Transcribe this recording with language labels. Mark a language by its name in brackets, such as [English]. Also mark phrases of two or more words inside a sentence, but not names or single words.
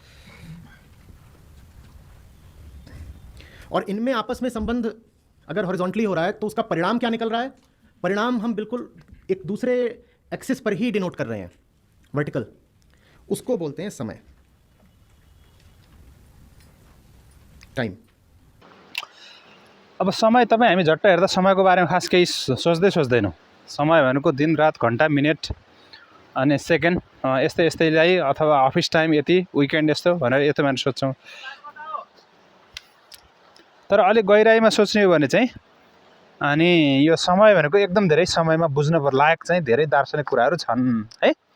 [Hindi] और इनमें आपस में संबंध अगर हॉरिजॉन्टली हो रहा है तो उसका परिणाम क्या निकल रहा है? परिणाम हम बिल्कुल एक दूसरे एक्सिस पर ही डिनोट कर रहे हैं, वर्टिकल, उसको बोलते हैं समय, टाइम। [Nepali] अब समय तपाईँ हामी झट्ट हेर्दा समयको बारेमा खास केही सोच्दैनौँ। समय भनेको दिन रात घन्टा मिनट अनि सेकेन्ड यस्तै यस्तैलाई, अथवा [English] office time [Nepali] यति, विकेन्ड यस्तो भनेर यस्तो मान्छे सोध्छौँ। तर अलिक गहिराइमा सोच्ने हो भने चाहिँ अनि यो समय भनेको एकदम धेरै समयमा बुझ्न लायक चाहिँ धेरै दार्शनिक कुराहरू छन् है।